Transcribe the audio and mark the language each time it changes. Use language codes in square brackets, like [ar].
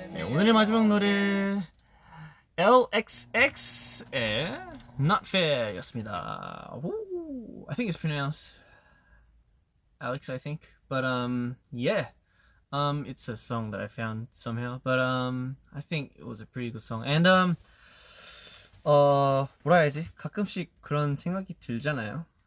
[ko] 오늘의 마지막 노래 LXX의 Not Fair였습니다. [en] Ooh, I think it's pronounced Alex, I think. But yeah. It's a song that I found somehow. But I think it was a pretty good song. And [ko] 뭐라 해야지? 가끔씩 그런 생각이 들잖아요.